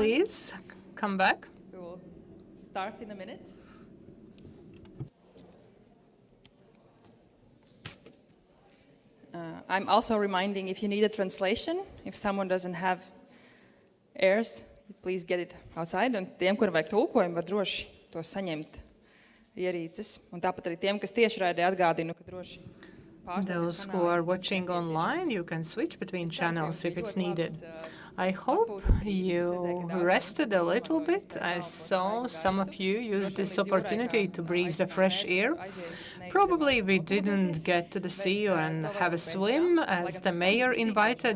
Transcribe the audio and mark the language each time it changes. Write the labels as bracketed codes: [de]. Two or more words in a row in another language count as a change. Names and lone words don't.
[en] please come back. We will start in a minute. I'm also reminding if you need a translation, if someone doesn't have ears, please get it outside. [lv] Un tiem, kuriem vajag tulkojumu, var droši to saņemt ierīces. Un tāpat arī tiem, kas tiešraidē atgādinu, ka droši [en] Those who are watching online, you can switch between channels if it's needed. I hope you rested a little bit. I saw some of you use this opportunity to breathe the fresh air. Probably we didn't get to the sea and have a swim as the mayor invited.